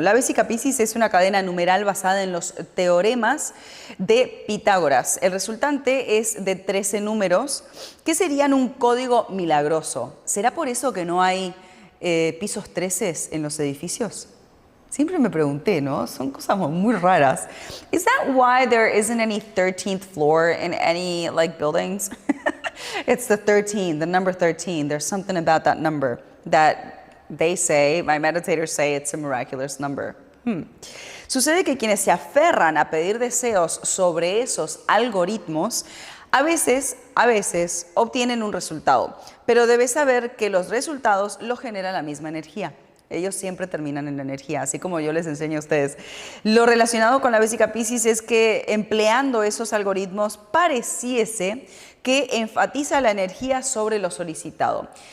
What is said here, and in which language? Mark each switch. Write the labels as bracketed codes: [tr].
[es] La Vesica Piscis es una cadena numeral basada en los teoremas de Pitágoras. El resultante es de 13 números que serían un código milagroso. ¿Será por eso que no hay pisos 13 en los edificios? Siempre me pregunté, ¿no? Son cosas muy raras. [en] Is that why there isn't any 13th floor in any like buildings? It's the 13, the number 13. There's something about that number that they say, my meditators say it's a miraculous number. [es] Sucede que quienes se aferran a pedir deseos sobre esos algoritmos, a veces obtienen un resultado, pero debes saber que los resultados los genera la misma energía. Ellos siempre terminan en la energía, así como yo les enseño a ustedes. Lo relacionado con la Vésica Piscis es que empleando esos algoritmos pareciese que enfatiza la energía sobre lo solicitado.